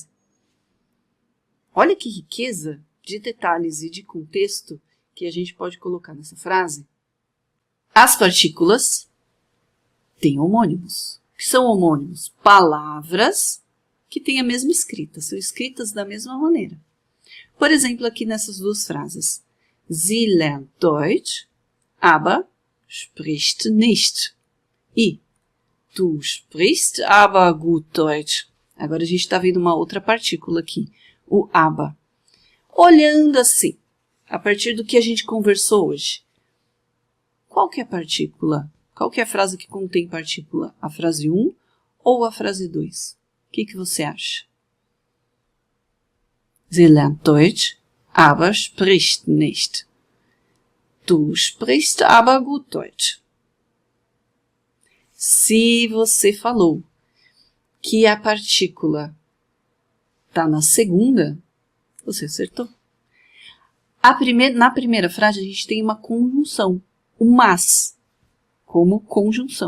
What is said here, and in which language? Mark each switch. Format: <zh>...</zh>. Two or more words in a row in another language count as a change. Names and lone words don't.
<pt>Olha que riqueza de detalhes e de contexto que a gente pode colocar nessa frase. As partículas têm homônimos. O que são homônimos? Palavras que têm a mesma escrita, são escritas da mesma maneira. Por exemplo, aqui nessas duas frases.</pt> <de>Sie lernt Deutsch, aber spricht nicht. E du sprichst aber gut Deutsch.</de> <pt>Agora a gente está vendo uma outra partícula aqui, o aber. Olhando assim, a partir do que a gente conversou hoje, qual que é a partícula? Qual que é a frase que contém partícula? A frase 1 ou a frase 2? O que você acha?</pt> <de>Sie lernt Deutsch, aber spricht nicht. Du sprichst aber gut Deutsch.</de> <pt>Se você falou que a partícula está na segunda, você acertou. Na primeira frase a gente tem uma conjunção, o mas, como conjunção.</pt>